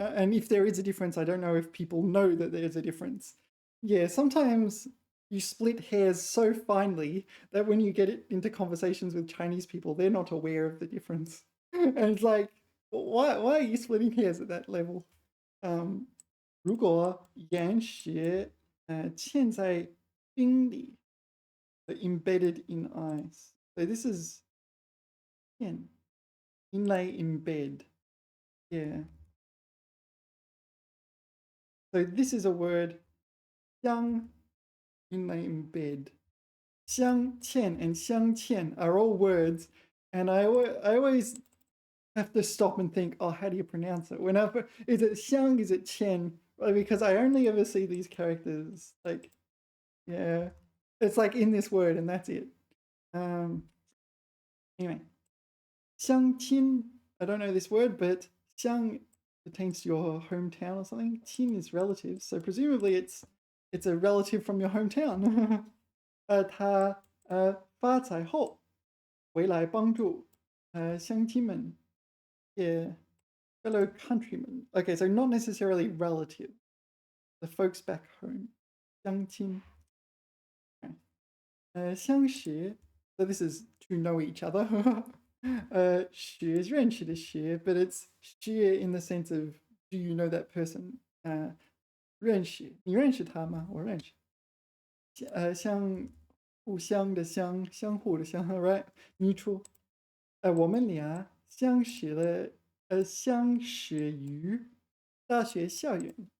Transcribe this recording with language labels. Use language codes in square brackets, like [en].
[en] And if there is a difference, I don't know if people know that there's a difference. Yeah, sometimes you split hairs so finely that when you get it into conversations with Chinese people, they're not aware of the difference, and it's like, why are you splitting hairs at that level? [zh] 如果岩石嵌在冰里 [en] embedded in ice. So this is 嵌 inlay embed. Yeah. So this is a word 相 inlay embed. 相嵌 and 相嵌 are all words, and I always have to stop and think, oh, how do you pronounce it? Whenever is it xiang, is it chen? Because I only ever see these characters like, yeah, it's like in this word and that's it. Anyway, xiang qin, I don't know this word, but xiang pertains to your hometown or something. Qin is relative, so presumably it's a relative from your hometown. [zh] 他发财后回来帮助乡亲们. [en] Yeah, fellow countrymen. Okay, so not necessarily relative. The folks back home. 相亲.Okay. 相识. So this is to know each other. 识 is [zh] 认识的识, [en] but it's 识 in the sense of do you know that person? [zh] 认识.你认识他吗？我认识. 相互相的相，相互的相 right? [en] Mutual. [zh] 我们俩相识了，相识于大学校园.